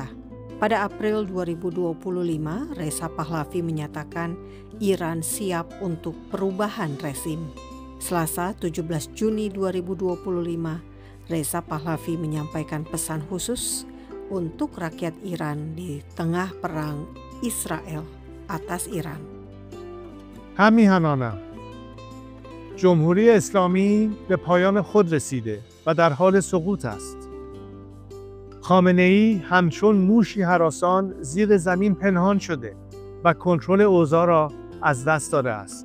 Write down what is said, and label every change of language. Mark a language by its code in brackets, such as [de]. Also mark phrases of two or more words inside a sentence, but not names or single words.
[id] Pada April 2025, Reza Pahlavi menyatakan Iran siap untuk perubahan rezim. Selasa 17 Juni 2025, Reza Pahlavi menyampaikan pesan khusus untuk rakyat Iran di tengah perang Israel atas Iran. [fa] همیهنانم جمهوری اسلامی به پایان خود رسیده و در حال سقوط است. خامنه‌ای همچون موشی هراسان زیر زمین پنهان شده و کنترل اوضاع را از دست داده است.